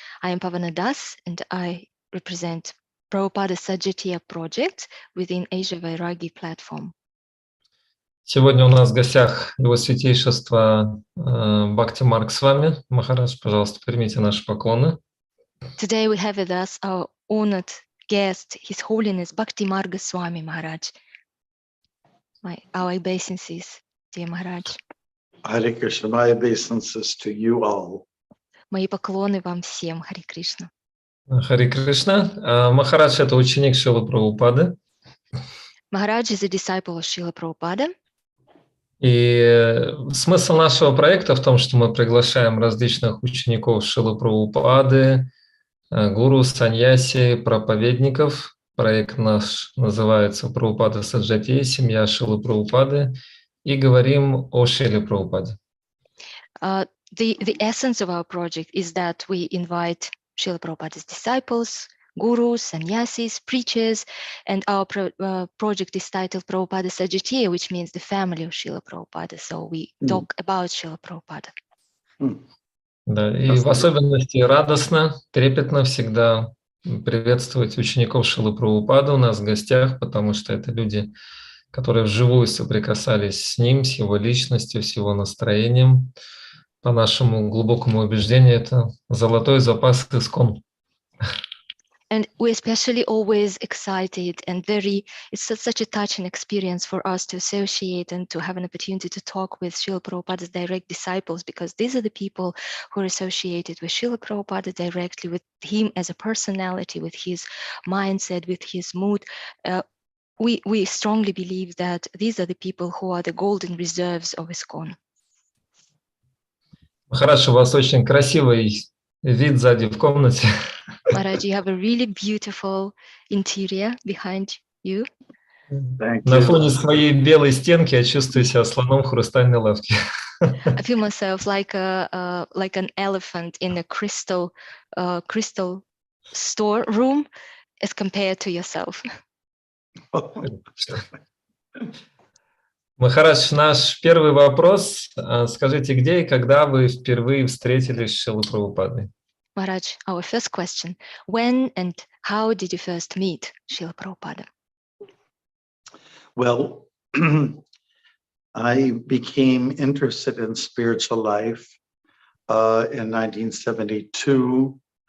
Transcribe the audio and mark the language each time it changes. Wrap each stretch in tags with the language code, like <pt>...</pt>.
<en>I am Pavana Das, and I represent Prabhupada Sаджатия project within Asia Vairagi platform.</en> <ru>Сегодня у нас в гостях его святейшество Бхактимарга Свами. Махарадж, пожалуйста, примите наши поклоны.</ru> <en>Today we have with us our honored guest, His Holiness Bhaktimarga Swami Maharaj. Our obeisances, dear Maharaj. Hare Krishna, my obeisances to you all.</en> <ru>Мои поклоны вам всем, Хари Кришна. Хари Кришна. Махарадж – это ученик Шрилы Прабхупады.</ru> <en>Maharaj is a disciple of Srila Prabhupada.</en> <ru>И смысл нашего проекта в том, что мы приглашаем различных учеников Шрилы Прабхупады, гуру, саньяси, проповедников. Проект наш называется «Прабхупада Саджатия. Семья Шрилы Прабхупады». И говорим о Шриле Прабхупаде.</ru> <en>The essence of our project is that we invite Srila Prabhupada's disciples, gurus, sannyasis, preachers, and our project is titled Prabhupada Sаджатия, which means the family of Srila Prabhupada. So we talk about Srila Prabhupada.</en> <ru>Да, и в особенности радостно, трепетно всегда приветствовать учеников Шрилы Прабхупады у нас в гостях, потому что это люди, которые вживую соприкасались с ним, с его личностью, с его настроением. По нашему глубокому убеждению, это золотой запас искон.</ru> <en>And we're especially always excited and it's such a touching experience for us to associate and to have an opportunity to talk with Srila Prabhupada's direct disciples, because these are the people who are associated with Srila Prabhupada directly, with him as a personality, with his mindset, with his mood. We strongly believe that these are the people who are the golden reserves of ISKCON.</en> <ru>Хорошо, у вас очень красивый вид сзади в комнате.</ru> <en>Maharaj, you have a really beautiful interior behind you.</en> <ru>На фоне своей белой стенки я чувствую себя слоном в хрустальной лавке.</ru> <en>I feel myself like an elephant in a crystal store room as compared to yourself.</en> <ru>Махарадж, наш первый вопрос. Скажите, где и когда вы впервые встретились с Шрилой Прабхупадой?</ru> <en>Maharaj, our first question. When and how did you first meet Srila Prabhupada? Well, I became interested in spiritual life in 1972.</en>